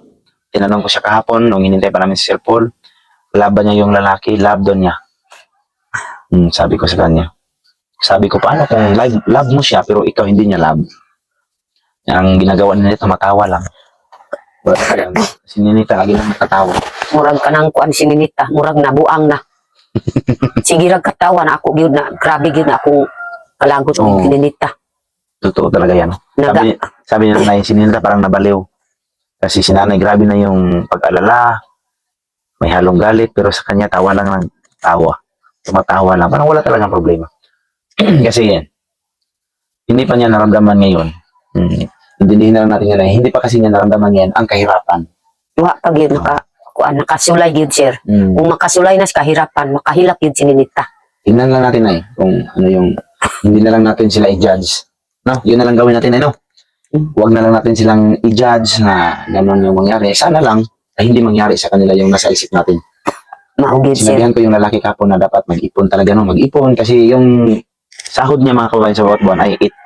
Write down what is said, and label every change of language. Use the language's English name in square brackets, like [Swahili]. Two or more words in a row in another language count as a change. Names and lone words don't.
[Filipino] Tinanong ko siya kahapon, nung hinintay pa namin si Sir Paul, laban niya yung lalaki, love doon niya. Sabi ko sa kanya. Sabi ko, paano kung love mo siya, pero ikaw hindi niya love? Ang ginagawa niya nito, matawa lang. Si Ninita, lagi lang matatawa. [Cebuano] murag kanang kuan si Ninita, murag nabuang na. Sigirag katawa na ako gyud na grabe gyud na akong kalagot Oo. og Ninita. [Filipino] Totoo talaga yan. Sabi niya na si Ninita parang nabaliw. Kasi si nanay, grabe na yung pag-alala. May halong galit, pero sa kanya, tawa lang ng tawa. Tumatawa lang. Parang wala talagang problema. Kasi yan, hindi pa niya naramdaman ngayon. Hindi na lang natin yan. Hindi pa kasi niya naramdaman yan ang kahirapan. [Cebuano] Wa pag gyud nakasulay gyud sir. Kung makasulay na sa kahirapan, makahilak gyud si Ninita. [Filipino] Tingnan lang natin ay kung ano yung, hindi na lang natin sila i-judge. No? Yun na lang gawin natin ay no? Huwag na lang natin silang i-judge na gano'n yung mangyari. Sana lang na hindi mangyari sa kanila yung nasa isip natin. [Cebuano] Mao gyud sir. [Filipino] Sinabihan ko yung lalaki kapon na dapat mag-ipon talaga no, mag-ipon kasi yung sahod niya mga kababayan sa bawat buwan ay 8K.